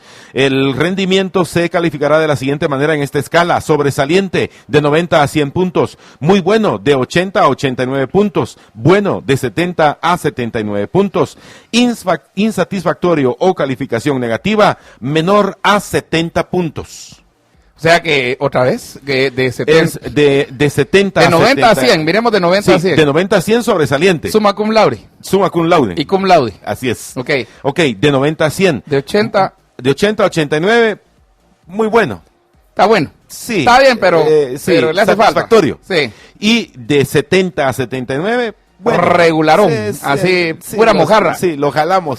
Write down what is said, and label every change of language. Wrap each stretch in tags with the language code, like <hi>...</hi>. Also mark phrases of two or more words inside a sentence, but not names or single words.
<es>El rendimiento se calificará de la siguiente manera en esta escala: sobresaliente de 90 a 100 puntos, muy bueno de 80 a 89 puntos, bueno de 70 a 79 puntos, insatisfactorio o calificación negativa menor a 70 puntos. O sea que, otra vez, de 70. De 70 de 90 a 100, miremos de 90 a 100. De 90 a 100 sobresaliente.</es> <la>Summa cum laude. Summa cum laude.</la> <es>Y</es> <la>cum laude.</la> <es>Así es. Ok, de 90 a 100. De 80 a 89, muy bueno. Está bueno. Sí. Está bien, pero le hace falta. Satisfactorio. Sí. Y de 70 a 79, bueno, regularón, así, pura mojarra. Sí, lo jalamos.</es>